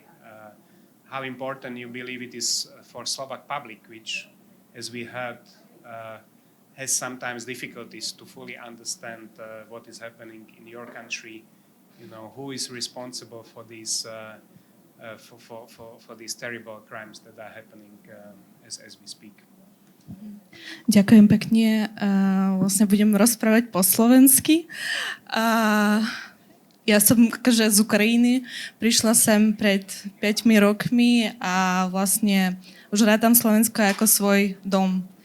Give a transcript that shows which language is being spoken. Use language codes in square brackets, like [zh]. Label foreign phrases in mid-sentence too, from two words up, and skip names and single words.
[en] How important you believe it is for Slovak public, which, as we heard, has sometimes difficulties to fully understand what is happening in your country. You know, who is responsible for these for these terrible crimes that are happening as we speak. [sk] Ďakujem pekne. Vlastne budem rozprávať po slovensky. Ja som akože z Ukrajiny, prišla sem pred 5 rokmi a vlastne už rátam Slovensko ako svoj dom.